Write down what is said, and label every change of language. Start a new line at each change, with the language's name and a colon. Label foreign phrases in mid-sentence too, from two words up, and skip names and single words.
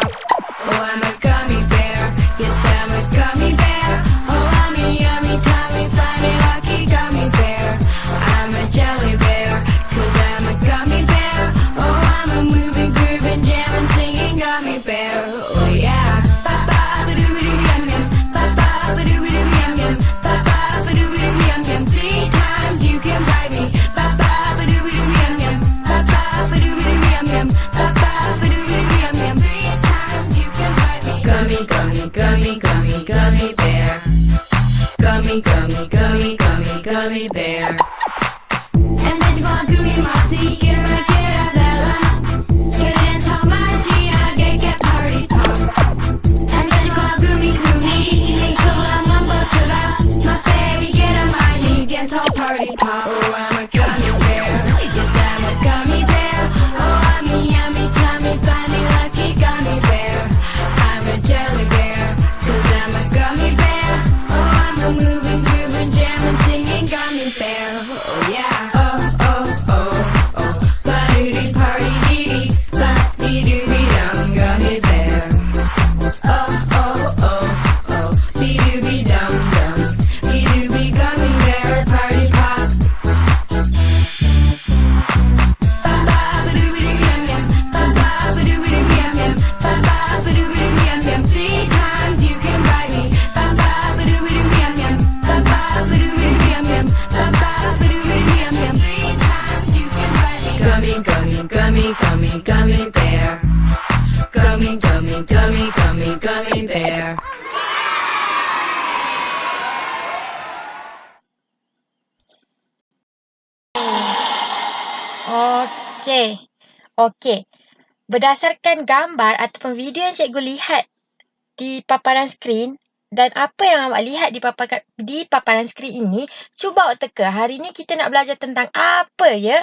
English: Oh, I'm a gummy bear. Yes, I'm a gummy bear. Oh, I'm a yummy, tummy, funny, lucky gummy bear. I'm a jelly bear, 'cause I'm a gummy bear. Oh, I'm a moving, grooving, jamming, singing gummy bear. Oh, yeah. Ba-ba-ba-doo-ba-doo-yum-yum. Ba-ba-ba-doo-ba-doo-yum-yum. Ba-ba-ba-doo-ba-doo-yum-yum. 3 times you can bite me. Ba-ba-ba-doo-ba-doo-yum-yum. Ba-ba-ba-doo-ba-doo-yum-yum. Ba-ba-ba-doo-ba-doo-yum-yum. 3 times you can bite me. Gummy, gummy, gummy, gummy, gummy bear. Gummy, gummy, gummy, gummy, gummy bear. And then you go on gooey moxie, get right, get out, Lala. Get a dance hall, my Gina, get party pop. And then you go on gooey, gooey, come on, mumbo, chula. My baby, get on my knee, get all party pop. Oh, I'm a gummy bear. Yes, I'm a gummy bear. Oh, I'm a yummy, tummy, funny, lucky gummy bear. I'm a jelly bear, 'cause I'm a gummy bear. Oh, I'm a moving, grooving, jamming, singing gummy bear. Oh, yeah. Oh, oh, oh, oh. Ba-doo-dee, party, dee-dee. Ba-dee-doo-dee-dum, gummy bear. Oh, oh, oh, oh. Be-doo-be-dum-dum. Be-doo-be, gummy bear, party pop. Ba-ba-ba-doo-ba-doo-yum-yum. Ba-ba-ba-doo-ba-doo-yum-yum. Ba-ba-ba-doo-ba-doo-yum-yum. 3 times you can bite me. Ba-ba-ba-doo-ba-doo-yum-yum. Ba-ba-ba-doo-ba-doo-yum-yum. Ba-ba-ba-doo-ba-doo-yum-yum. 3 times you can bite me. Gummy, gummy, gummy, gummy, gummy bear. Gummy, gummy, gummy, gummy, gummy bear.
Malay: Okey. Berdasarkan gambar ataupun video yang cikgu lihat di paparan skrin dan apa yang awak lihat di paparan skrin ini, cuba awak teka, hari ni kita nak belajar tentang apa ya?